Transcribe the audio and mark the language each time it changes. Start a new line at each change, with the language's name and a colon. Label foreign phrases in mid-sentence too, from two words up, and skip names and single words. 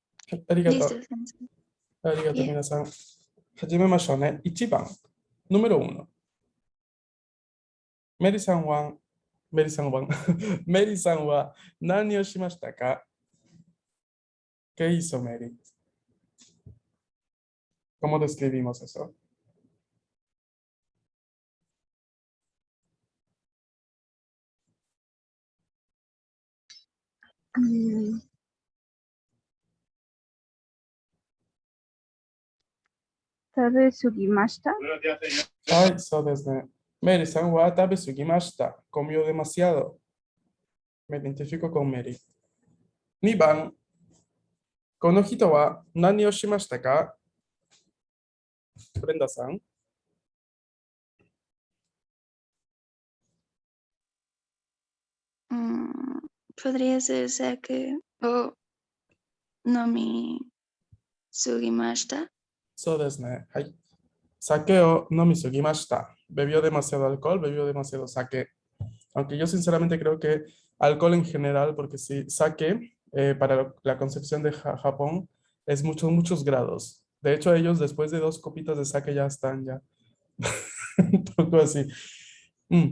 Japanese: Arigato.
Spanish: Listo, sensei.
Japanese: ありがとう、いえ。皆さん。始めましょうね。1番。número 1。メリさんは、メリさんは、メリさんは何をしましたか？
Spanish: ¿Qué hizo Mary? ¿Cómo describimos eso?
Japanese: うん食べ過ぎました。はい、そうですね。メリさんは食べ過ぎました。
Spanish: comió demasiado. Me identifico con Mary. 2 番。
Japanese: この人は何をしましたか？ブレンダさん。
Spanish: Podría ser
Japanese: 酒を飲みすぎました. そうですね。はい。酒を飲みすぎました。
Spanish: Bebió demasiado alcohol, bebió demasiado sake. Aunque yo sinceramente creo que alcohol en general, porque sí, sake para la concepción de Japón es muchos, muchos grados. De hecho, ellos después de 2 copitas de sake ya están ya. Un poco así. Mm.